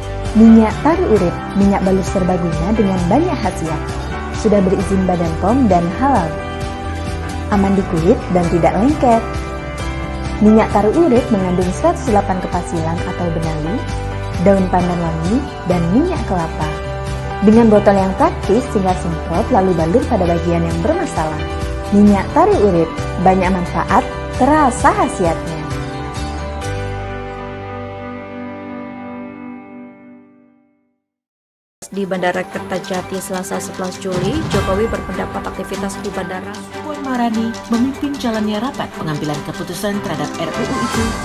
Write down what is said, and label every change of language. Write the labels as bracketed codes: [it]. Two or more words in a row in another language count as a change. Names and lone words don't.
[id] Minyak taru urip, minyak balur serbaguna dengan banyak khasiat. Sudah berizin Badan POM dan halal. Aman di kulit dan tidak lengket. Minyak taru urip mengandung 108 kepasilan atau benalu, daun pandan wangi, dan minyak kelapa. Dengan botol yang praktis, tinggal semprot lalu balur pada bagian yang bermasalah. Minyak taru urip, banyak manfaat, terasa khasiatnya. Di Bandara Kertajati Selasa 11 Juli, Jokowi berpendapat aktivitas di bandara Puan Maharani memimpin jalannya rapat pengambilan keputusan terhadap RUU itu.